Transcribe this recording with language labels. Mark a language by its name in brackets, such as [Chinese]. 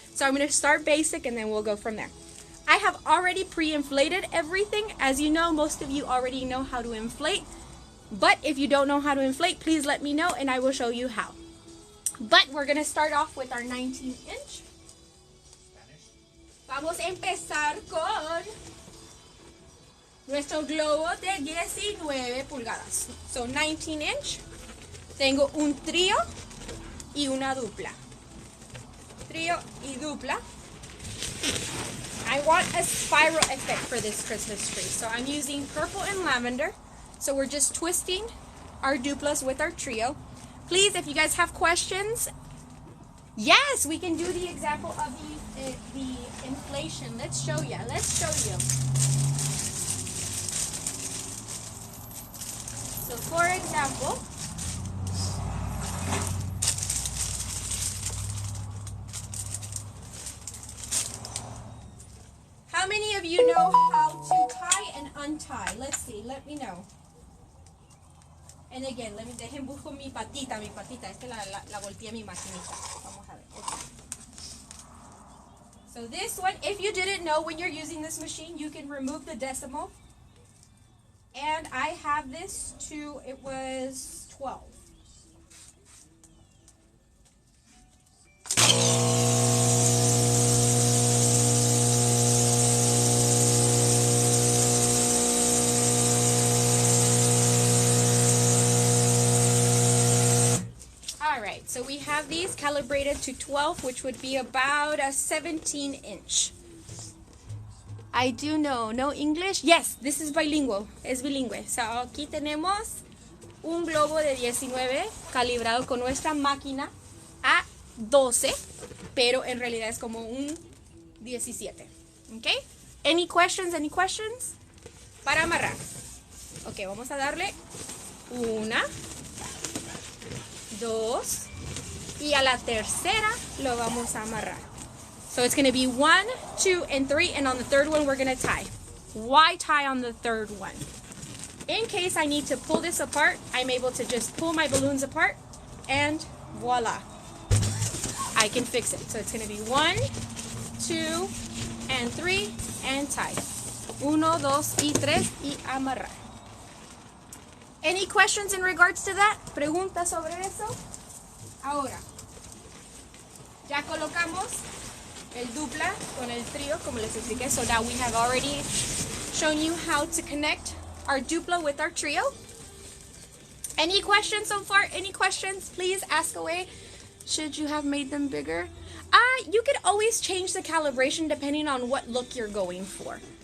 [English] So I'm going to start basic and then we'll go from there. I have already pre-inflated everything. As you know, most of you already know how to inflate. But if you don't know how to inflate, please let me know and I will show you how. But we're going to start off with our 19-inch. [Spanish] Vamos a empezar con nuestro globo de 19 pulgadas. So 19-inch. Tengo un trío y una dupla. Trío y dupla. [English] I want a spiral effect for this Christmas tree. So I'm using purple and lavender. So we're just twisting our duplas with our trio. Please, if you guys have questions, yes, we can do the example of the inflation. Let's show you. So for example, how many of you know how to tie and untie? Let's see, let me know. And again, [Spanish] dejen busco mi patita. Esta la volteé mi maquinita. Vamos a ver. Okay. [English] So this one, if you didn't know, when you're using this machine, you can remove the decimal. And I have this to, it was 12. Alright, so we have these calibrated to 12, which would be about a 17-inch. I do know. No English? Yes, this is bilingual. [Spanish] Es bilingüe. So, aquí tenemos un globo de 19 calibrado con nuestra máquina a 12, pero en realidad es como un 17. Okay? [English] Any questions? [Spanish] Para amarrar. Ok, vamos a darle 1, 2 y a la tercera lo vamos a amarrar. [English] So it's going to be 1, 2, and 3, and on the third one we're going to tie. Why tie on the third one? In case I need to pull this apart, I'm able to just pull my balloons apart, and voila. I can fix it. So it's going to be 1, 2, and 3, and tie. [Spanish] 1, 2, y 3, y amarrar. [English] Any questions in regards to that? [Spanish] ¿Preguntas sobre eso? Ahora, ya colocamos el dupla con el trío, como les expliqué. [English] So now we have already shown you how to connect our dupla with our trio. Any questions so far? Any questions? Please ask away. Should you have made them bigger? You could always change the calibration depending on what look you're going for.